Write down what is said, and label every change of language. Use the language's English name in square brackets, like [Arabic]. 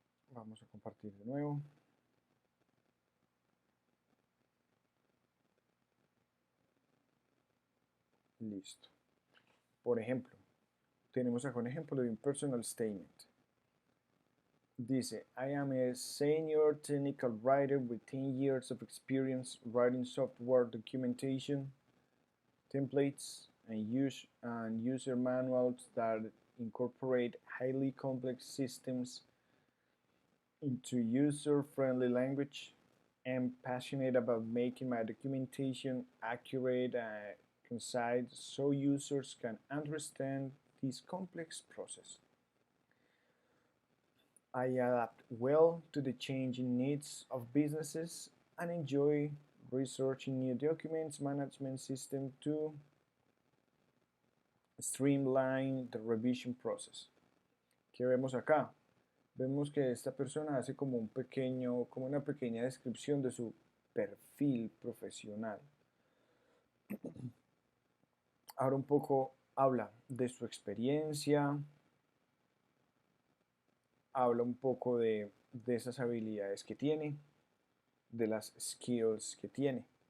[Spanish] Vamos a compartir de nuevo. Listo. Por ejemplo, tenemos acá un ejemplo de un personal statement. Dice, [English] I am a senior technical writer with 10 years of experience writing software documentation, templates, and user manuals that incorporate highly complex systems into user-friendly language. I'm passionate about making my documentation accurate and concise so users can understand this complex process. I adapt well to the changing needs of businesses and enjoy researching new documents management system to streamline the revision process. [Spanish] ¿Qué vemos acá? Vemos que esta persona hace como una pequeña descripción de su perfil profesional. Ahora un poco habla de su experiencia, habla un poco de esas habilidades que tiene, de las skills que tiene.